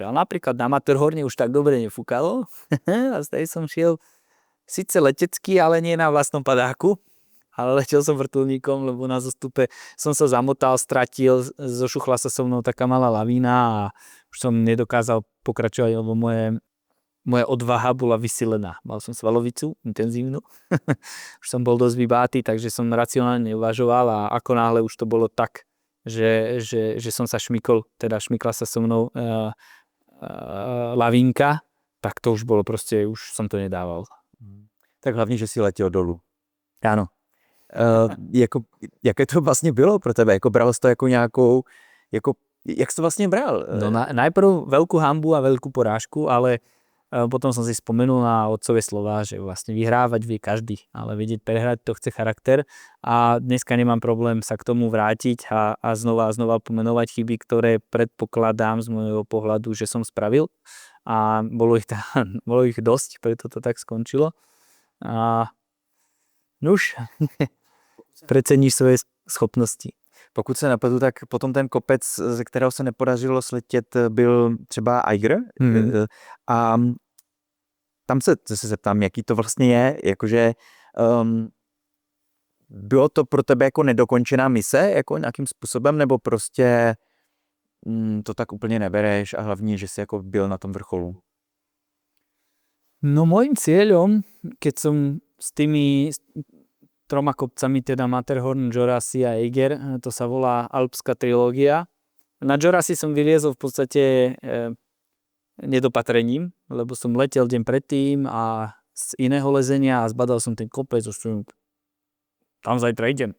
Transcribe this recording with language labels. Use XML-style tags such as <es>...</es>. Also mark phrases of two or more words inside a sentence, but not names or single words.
<sk>Ale napríklad na Matterhorne už tak dobre nefúkalo a stej som šiel síce letecký, ale nie na vlastnom padáku, ale letel som vrtuľníkom, lebo na zostupe som sa zamotal, stratil, zošuchla sa so mnou taká malá lavína a už som nedokázal pokračovať, lebo moja odvaha bola vysilená. Mal som svalovicu intenzívnu, už som bol dosť vybátý, takže som racionálne uvažoval a ako náhle už to bolo tak, že som sa šmykla sa so mnou lavínka, tak to už bolo proste, už som to nedával.</sk> <cs>Tak hlavně, že si letěl dolů.</cs> <sk>Áno.</sk> <cs>Jaké to vlastně bylo pro tebe? Jako bral jsi to jako nějakou, jak jsi to vlastně bral?</cs> <sk>No najprv veľkú hanbu a veľkú porážku, ale potom som si spomenul na otcové slová, že vlastne vyhrávať vie každý, ale vedieť prehrať to chce charakter a dneska nemám problém sa k tomu vrátiť a znova pomenovať chyby, ktoré predpokladám z môjho pohľadu, že som spravil a bolo ich dosť, preto to tak skončilo. A nuž, preceníš svoje schopnosti.</sk> <cs>Pokud se napadu, tak potom ten kopec, ze kterého se nepodařilo sletět, byl třeba Eiger. A tam se zase zeptám, jaký to vlastně je, jakože bylo to pro tebe jako nedokončená mise, jako nějakým způsobem, nebo prostě to tak úplně nebereš a hlavně, že jsi jako byl na tom vrcholu?</cs> <sk>No môjim cieľom, keď som s tými troma kopcami, teda Matterhorn, Džorasi a Eiger, to sa volá Alpská trilógia. Na Džorasi som vyliezol v podstate nedopatrením, lebo som letel deň predtým a z iného lezenia a zbadal som ten kopec, tam zajtra idem.</sk>